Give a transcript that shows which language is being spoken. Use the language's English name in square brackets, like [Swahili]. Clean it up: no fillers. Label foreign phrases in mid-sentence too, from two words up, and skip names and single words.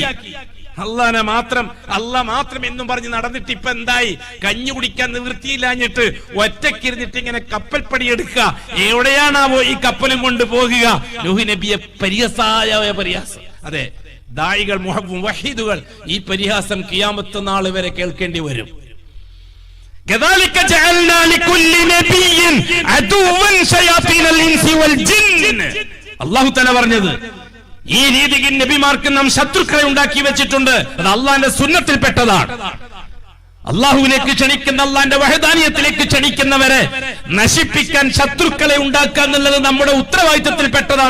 [Malayalam] അള്ളാഹ് മാത്രം എന്നും പറഞ്ഞ് നടന്നിട്ട് ഇപ്പൊ എന്തായി? കഞ്ഞി കുടിക്കാൻ നിവൃത്തിയില്ലാഞ്ഞിട്ട് ഒറ്റക്കിരുന്നിട്ട് ഇങ്ങനെ കപ്പൽ പണിയെടുക്കുക. എവിടെയാണാവോ ഈ കപ്പലും കൊണ്ട് പോകുക? നൂഹ് നബിയെ പരിഹാസം. അതെ, ദായികൾ, മുവഹിദുകൾ ഈ പരിഹാസം ഖിയാമത്ത് നാൾ വരെ കേൾക്കേണ്ടി വരും. [Arabic] كذلك جعلنا لكل نبي عدوا شياطين الانس والجن. الله تعالى [Malayalam] പറഞ്ഞത്, ഈ രീതിയിൽ നബിമാർക്ക് നാം ശത്രുക്കളെ ഉണ്ടാക്കി വെച്ചിട്ടുണ്ട്. അത് അള്ളാന്റെ സുന്നത്തിൽപ്പെട്ടതാണ്. അള്ളാഹുവിലേക്ക് ക്ഷണിക്കുന്ന, അള്ളാന്റെ വഹദാനിയത്തിലേക്ക് ക്ഷണിക്കുന്നവരെ നശിപ്പിക്കാൻ ശത്രുക്കളെ ഉണ്ടാക്കുക എന്നുള്ളത് നമ്മുടെ ഉത്തരവാദിത്തത്തിൽപ്പെട്ടതാണ്.